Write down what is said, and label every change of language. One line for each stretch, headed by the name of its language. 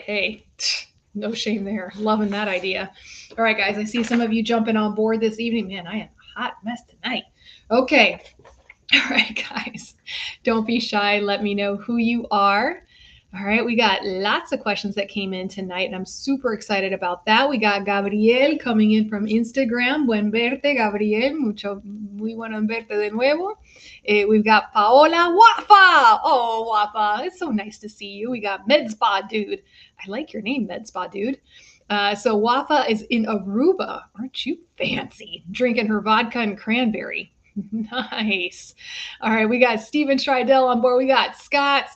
English: Hey, no shame there. Loving that idea. All right, guys, I see some of you jumping on board this evening. Man, I am a hot mess tonight. Okay. All right, guys, don't be shy. Let me know who you are. All right, we got lots of questions that came in tonight, and I'm super excited about that. We got Gabriel coming in from Instagram.
Spanish: Buen verte, Gabriel. Muy bueno verte de nuevo.
English: We've got Paola Wafa. Oh, Wafa, it's so nice to see you. We got Med Spa Dude. I like your name, Med Spa Dude. So Wafa is in Aruba. Aren't you fancy? Drinking her vodka and cranberry. Nice. All right, we got Steven Stridell on board. We got Scott.